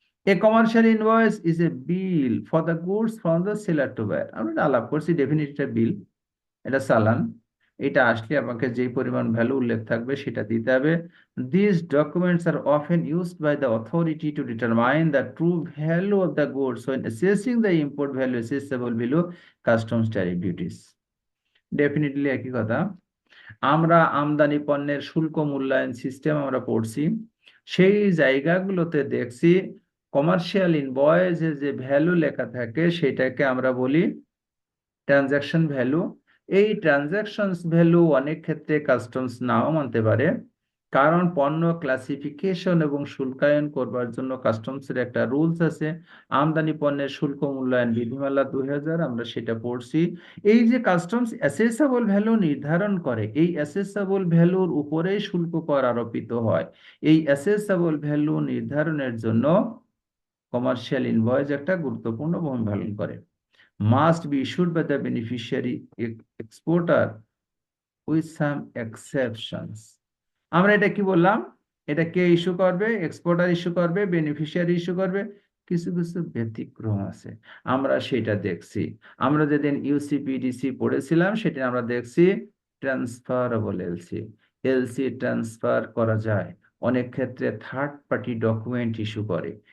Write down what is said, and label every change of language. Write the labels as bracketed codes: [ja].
[en] A commercial invoice is a bill for the goods from the seller to buyer. [bn] আমরা আলাপ করছি definitely বিল, এটা চালান। এটা আসলে আমাকে যেই পরিমাণ ভ্যালু উল্লেখ থাকবে সেটা দিতে হবে। [en] These documents are often used by the authority to determine the true value of the goods when assessing the import value assessable below customs tariff duties. [bn] Definitely একই কথা। আমরা আমদানি পণ্যের শুল্ক মূল্যায়ন সিস্টেম আমরা পড়ছি, সেই জায়গাগুলোতে দেখছি কমার্শিয়াল ইনভয়েসে যে ভ্যালু লেখা থাকে সেটাকে আমরা বলি ট্রানজাকশন ভ্যালু। এই ট্রানজাকশন ভ্যালু অনেক ক্ষেত্রে কাস্টমস নাও মানতে পারে, কারণ পণ্য ক্লাসিফিকেশন এবং শুল্কায়ন করবার জন্য কাস্টমসের একটা রুলস আছে, আমদানি পণ্যের শুল্ক মূল্যায়ন বিধিমালা 2000, আমরা সেটা পড়ছি। এই যে কাস্টমস অ্যাসেসেবল ভ্যালু নির্ধারণ করে, এই অ্যাসেসেবল ভ্যালুর উপরেই শুল্ক কর আরোপিত হয়। এই অ্যাসেসেবল ভ্যালু নির্ধারণের জন্য কমার্শিয়াল ইনভয়েস একটা গুরুত্বপূর্ণ ভূমিকা পালন করে। [en] Must be issued by the beneficiary exporter with some exceptions. [bn] আমরা এটা কি বললাম? এটা কে ইস্যু করবে? এক্সপোর্টার ইস্যু করবে, বেনিফিশিয়ারি ইস্যু করবে। কিছু কিছু ব্যতিক্রম আছে, আমরা সেটা দেখছি। আমরা যেদিন ইউসিপিডিসি পড়েছিলাম সেটা আমরা দেখছি ট্রান্সফারেবল এলসি। এলসি ট্রান্সফার করা যায়, অনেক ক্ষেত্রে থার্ড পার্টি ডকুমেন্ট ইস্যু করে।